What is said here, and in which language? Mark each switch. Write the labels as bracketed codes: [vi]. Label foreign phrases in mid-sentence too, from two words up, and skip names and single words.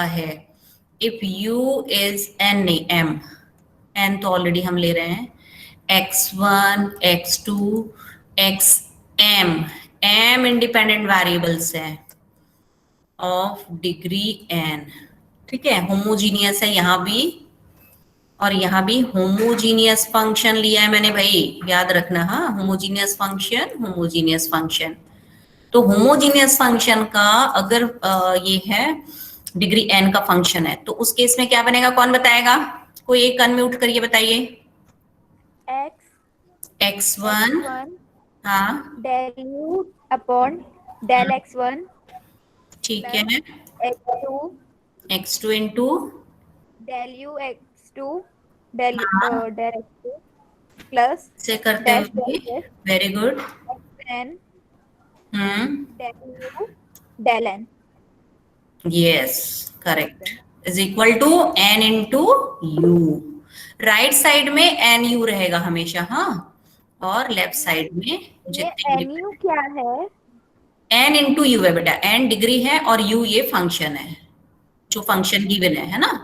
[hi] है, [en] if u is n [hi] नहीं m, n तो ऑलरेडी हम ले रहे हैं, x1 x2 xm, m [en] independent variables [hi] है [en] of degree n, [hi] ठीक है, होमोजीनियस है यहाँ भी और यहाँ भी [en] homogeneous function [hi] लिया है मैंने भाई, याद रखना, हाँ [en] homogeneous function. [hi] तो [en] homogeneous function [hi] का अगर ये है डिग्री n का फंक्शन है, तो उस केस में क्या बनेगा, कौन बताएगा, कोई एक अनम्यूट करिए बताइए। x1 हाँ [en] del u upon del x1 [hi] ठीक है, x2 [en] x2 into del u x2 del [hi] हाँ। [en] del x2 plus [hi] से करते हुए, [en] very good, [hi] n हम्म, [en] del u del n, yes correct, is equal to n into u. right side [hi] में एन यू रहेगा हमेशा, हाँ, और [en] left side [hi] में ये जितने nu क्या है? n इंटू यू है बेटा, n डिग्री है और u ये फंक्शन है, जो फंक्शन गिवन है ना।